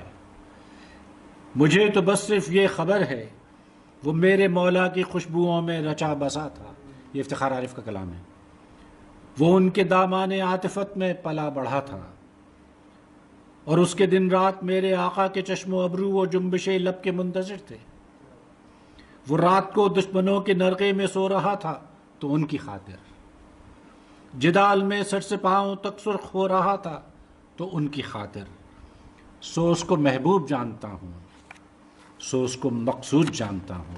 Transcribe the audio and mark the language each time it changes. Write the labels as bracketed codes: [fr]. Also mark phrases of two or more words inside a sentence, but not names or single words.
[ur] مجھے تو بس صرف یہ خبر ہے وہ میرے مولا کی خوشبوؤں میں رچا بسا تھا، یہ افتخار عارف کا کلام ہے۔ وہ ان کے دامان عاطفت میں پلا بڑھا تھا، اور اس کے دن رات میرے آقا کے چشم و ابرو و جنبش لب کے منتظر تھے۔ وہ رات کو دشمنوں کے نرغے میں سو رہا تھا تو ان کی خاطر، جدال میں سر سے پاؤں تک سرخ ہو رہا تھا تو ان کی خاطر، سو اس کو محبوب جانتا ہوں، سو اس کو مقصود جانتا ہوں۔